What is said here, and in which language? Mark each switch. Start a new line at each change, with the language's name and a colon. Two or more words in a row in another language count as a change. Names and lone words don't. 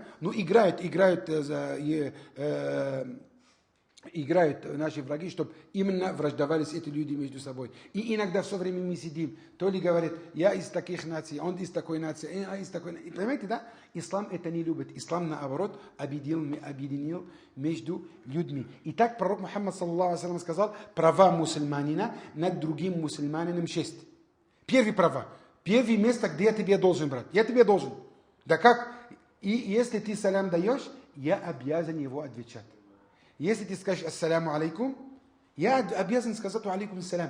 Russian: Ну, играют наши враги, чтобы именно враждовались эти люди между собой. И иногда все время мы сидим, то ли говорит, я из таких наций, он из такой нации, а из такой нации. Понимаете, да? Ислам это не любит. Ислам, наоборот, объединил между людьми. И так пророк Мухаммад,
Arabic: صلى الله عليه وسلم,
Russian: сказал, права мусульманина над другим мусульманином 6. Первые права. Первое место, где я тебе должен брать. Я тебе должен. Да как? И если ты салям даешь, я обязан его отвечать. Если ты скажешь
Arabic: السلام عليكم,
Russian: я обязан сказать
Arabic: عليكم السلام.